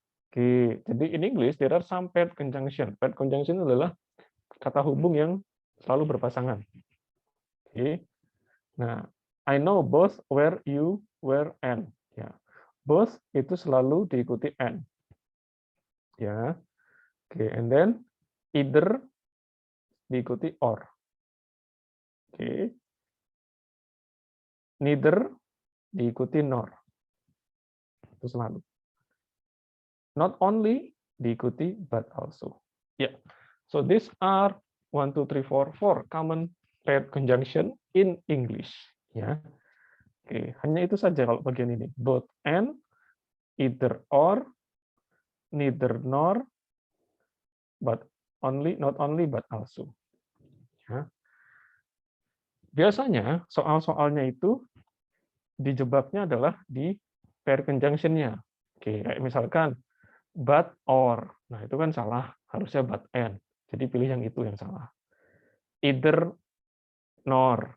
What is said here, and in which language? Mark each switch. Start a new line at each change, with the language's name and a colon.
English: Oke, jadi in English there are some paired conjunction.
Indonesian: Paired conjunction adalah kata hubung yang selalu berpasangan. Oke.
English: Nah, I know both where, you, where, and.
Indonesian: Ya. Both itu selalu diikuti and. Ya. Oke, and then either diikuti or. Oke. Neither diikuti nor. Itu selalu. Not only diikuti but also. Yeah.
English: So these are 1, 2, 3, 4 common paired conjunction in English.
Indonesian: Ya. Oke, hanya itu saja kalau bagian ini.
English: Both and, either or, neither nor, but only, not only but also.
Indonesian: Ya. Biasanya soal-soalnya itu dijebaknya adalah di pair conjunction-nya. Oke, kayak misalkan but or. Nah, itu kan salah, harusnya but and. Jadi pilih yang itu yang salah. Either nor.